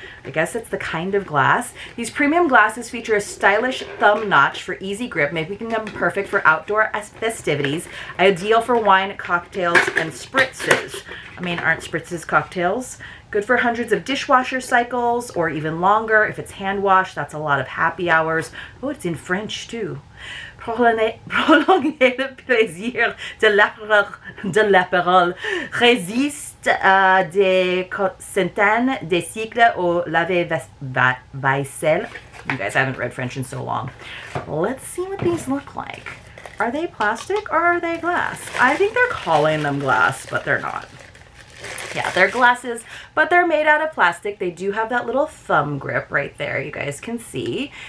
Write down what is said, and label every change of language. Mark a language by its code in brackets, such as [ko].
[en] I guess it's the kind of glass. These premium glasses feature a stylish thumb notch for easy grip, making them perfect for outdoor festivities, ideal for wine, cocktails, and spritzes. I mean, aren't spritzes cocktails? Good for hundreds of dishwasher cycles or even longer. If it's hand washed, that's a lot of happy hours. Oh, it's in French too. [fr] Prolongez le plaisir de l'apérole. Résiste des centaines de cycles au lave-vaisselle. [en] You guys, I haven't read French in so long. Let's see what these look like. Are they plastic or are they glass? I think they're calling them glass, but they're not. Yeah, they're glasses, but they're made out of plastic. They do have that little thumb grip right there, you guys can see.